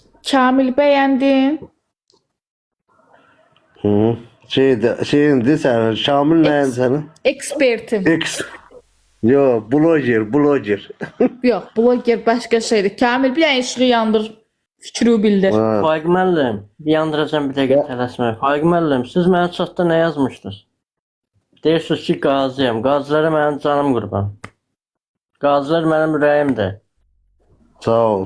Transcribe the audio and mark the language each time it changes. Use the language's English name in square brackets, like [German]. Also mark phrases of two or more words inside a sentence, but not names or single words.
[Turkish] Kamil beğendim. Hı. Şeyindi sen, Şamil neyin senin? Ekspertim. X. Yo, blogger. Yok, blogger başka şeydir. Kamil bir işığı yandır. Fikri bildir. Ha. [Azerbaijani] Faiq müəllim, bir yandıracağım bir dəqiqə tələsmə. Faiq müəllim, siz mənə çatda nə yazmışdınız? Deyirsiniz ki, qazıyam. Qazılara mənim canım qurban. Qazılar mənim ürəyimdir. Sağ ol.